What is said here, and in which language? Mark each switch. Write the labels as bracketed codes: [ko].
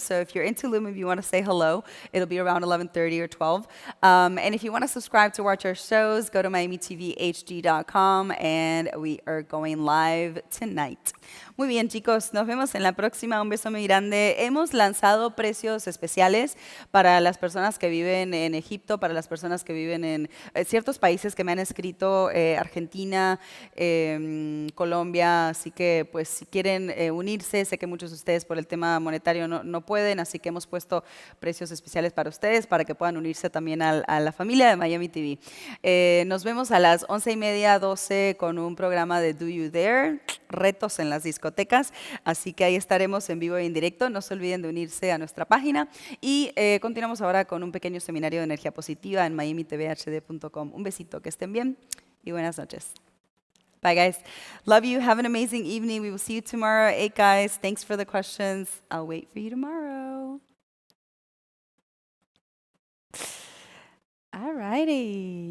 [en] So if you're in Tulum, if you want to say hello, it'll be around 11:30 or 12. And if you want to subscribe to watch our shows, go to MiamiTVHD.com, and we are going live tonight. [es] Muy bien, chicos, nos vemos en la próxima. Un beso muy grande. Hemos lanzado precios especiales para las personas que viven en Egipto, para las personas que viven en ciertos países que me han escrito, Argentina, Colombia. Así que, pues, si quieren unirse, sé que muchos de ustedes por el tema monetario no pueden, así que hemos puesto precios especiales para ustedes, para que puedan unirse también a la familia de Miami TV. Nos vemos a las 11:30, 12 con un programa de Do You Dare, retos en las discotecas, así que ahí estaremos en vivo e en directo. No se olviden de unirse a nuestra página y continuamos ahora con un pequeño seminario de energía positiva en miamitvhd.com. Un besito, que estén bien y buenas noches. [en] Bye, guys. Love you. Have an amazing evening. We will see you tomorrow at 8, guys. Thanks for the questions. I'll wait for you tomorrow. All righty.